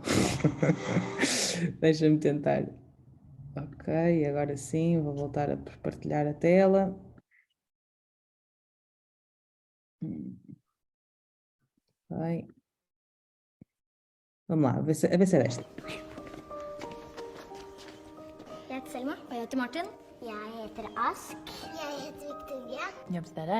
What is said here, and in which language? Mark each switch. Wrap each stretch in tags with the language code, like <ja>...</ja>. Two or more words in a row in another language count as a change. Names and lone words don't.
<pt>Deixa-me tentar. Ok, agora sim, vou voltar a partilhar a tela. Vai. Vamos lá, a ver se é desta.</pt> <no>Jeg heter Selma, og jeg heter Martin. Jeg heter Ask. Jeg heter Victoria. Jobbet dere?</no>